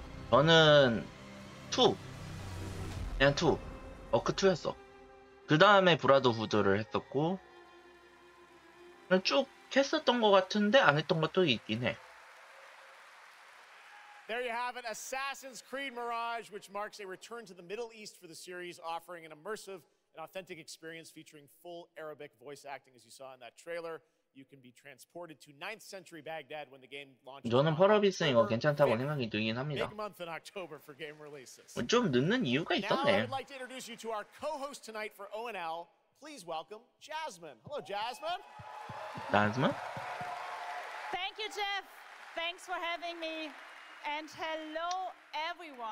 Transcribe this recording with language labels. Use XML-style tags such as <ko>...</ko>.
<ko>저는 2 그냥 2 어크 2였어. 그 다음에 브라더후드를 했었고 쭉 했었던 것 같은데 안 했던 것도 있긴 해.</ko> <en>There you have it, Assassin's Creed Mirage, which marks a return to the Middle East for the series, offering an immersive and authentic experience featuring full Arabic voice acting, as you saw in that trailer. You can be transported to 9th century Baghdad when the game launches.</en> <ko>저는 펄어비스 이거 괜찮다고 생각이 들긴 합니다.</ko> <en>Big month in October for game releases.</en> <ko>좀 늦는 이유가</ko> <en>Now</en> <ko>있었네.</ko> <en>I'd like to introduce you to our co-host tonight for O&L. Please welcome Jasmine. Hello, Jasmine. Jasmine? Thank you, Jeff. Thanks for having me. And hello, everyone.</en>